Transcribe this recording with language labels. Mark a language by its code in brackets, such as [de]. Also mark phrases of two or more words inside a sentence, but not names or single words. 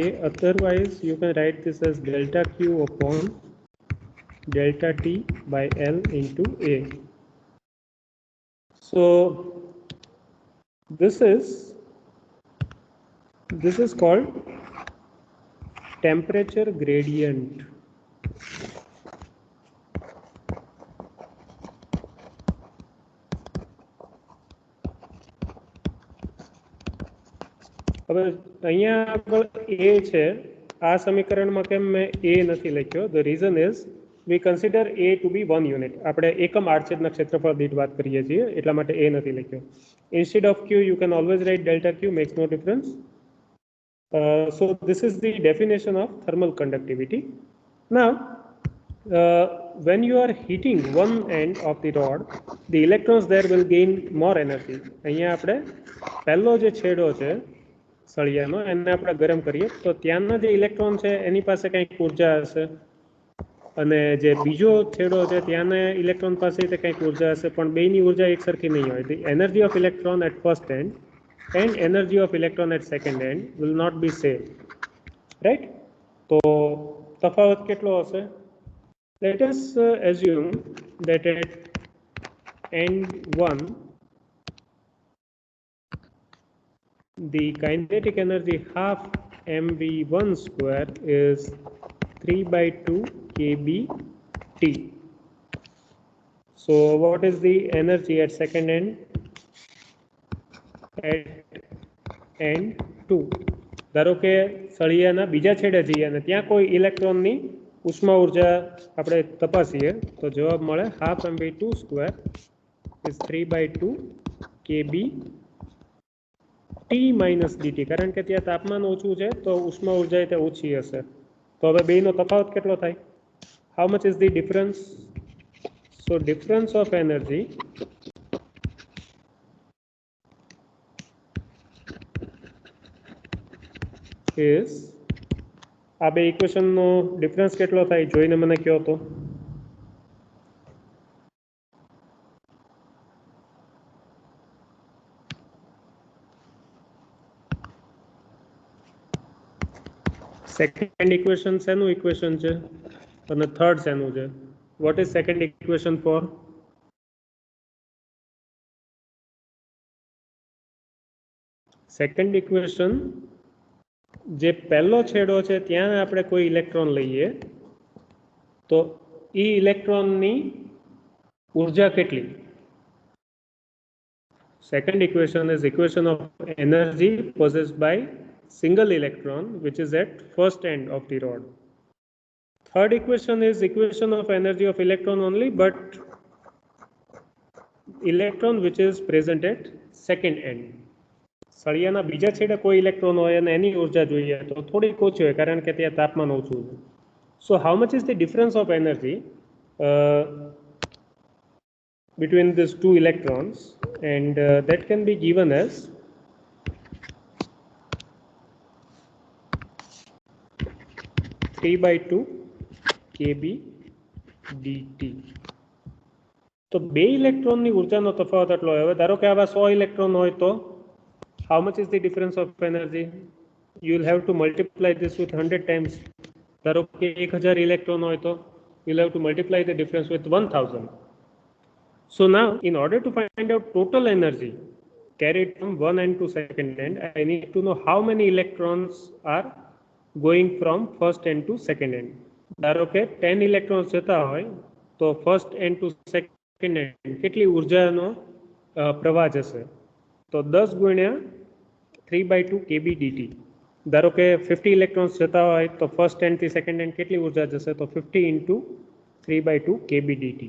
[en] Otherwise you can write this as delta Q upon delta T by L into A. So this is called temperature gradient. [gu] હવે અહીંયા આગળ a છે, આ સમીકરણમાં કેમ મેં a નથી લખ્યો? [en] The reason is we consider a to be 1 unit. [gu] આપણે એકમ આડછેદના ક્ષેત્રફળ દીઠ વાત કરીએ છીએ, એટલા માટે a નથી લખ્યો. [en] Instead of q you can always write delta q, makes no difference. So this is the definition of thermal conductivity. Now when you are heating one end of the rod, the electrons there will gain more energy. [gu] અહીંયા આપણે પહેલો જે છેડો છે સળિયાનો એને આપણે ગરમ કરીએ તો ત્યાંના જે ઇલેક્ટ્રોન છે એની પાસે કંઈક ઉર્જા હશે, અને જે બીજો છેડો છે ત્યાંના ઇલેક્ટ્રોન પાસે કંઈક ઉર્જા હશે, પણ બેયની ઉર્જા એકસરખી નહીં હોય. [en] The energy of electron at first end and energy of electron at second end will not be same, right? [gu] તો તફાવત કેટલો હશે? [en] Let us assume that at end 1 the kinetic energy half mv1 square is 3 by 2 kBT. So what is the energy at second end? At end 2. [gu] ધારો કે સળિયાના બીજા છેડે જઈએ અને ત્યાં કોઈ ઇલેક્ટ્રોનની ઉષ્મા ઊર્જા આપણે તપાસીએ તો જવાબ મળે [en] half mv2 square is 3 by 2 kB T minus dt. [gu] કારણ કે ત્યાં તાપમાન ઓછું છે તો ઉષ્મા ઊર્જા તે ઓછી હશે. તો હવે બેયનો તફાવત કેટલો થાય? [en] How much is the difference? So difference of energy is, [gu] આ બે ઇક્વેશનનો ડિફરન્સ કેટલો થાય જોઈને મને કહો તો. [en] second equation [gu] શેનું ઇક્વેશન છે અને થર્ડ શેનું છે? [en] what is second equation for? second equation [gu] જે પહેલો છેડો છે ત્યાં આપણે કોઈ ઇલેક્ટ્રોન લઈએ તો એ ઇલેક્ટ્રોનની ઉર્જા કેટલી? [en] Second equation is equation of energy possessed by single electron which is at first end of the rod. Third equation is equation of energy of electron only, but electron which is present at second end. [gu] સળિયાના બીજા છેડે કોઈ ઇલેક્ટ્રોન હોય અને એની ઉર્જા જોઈએ તો થોડીક ઓછી હોય કારણ કે ત્યાં તાપમાન ઓછું છે. [en] So how much is the difference of energy between these two electrons, and that can be given as T by 2 kB dt. [gu] તો બે ઇલેક્ટ્રોનની ઉર્જાનો તફાવત એટલો હોય. હવે ધારો કે આવા 100 ઇલેક્ટ્રોન હોય તો [en] how much is the difference of energy? You will have to multiply this with 100 times. [gu] ધારો કે 1000 ઇલેક્ટ્રોન હોય તો [en] you will have to multiply the difference with 1000. So now, in order to find out total energy carried from one end to second end, I need to know how many electrons are going from first end to second end. [gu] ધારો કે 10 ઇલેક્ટ્રોન્સ જતા હોય તો [en] first end to second end [gu] કેટલી ઉર્જાનો પ્રવાહ જશે તો 10 ગુણ્યા [en] 3/2 kb dt. [gu] ધારો કે 50 ઇલેક્ટ્રોન્સ જતા હોય તો [en] first end [gu] થી [en] second end [gu] કેટલી ઉર્જા જશે તો [en] 50 into 3/2 kb dt.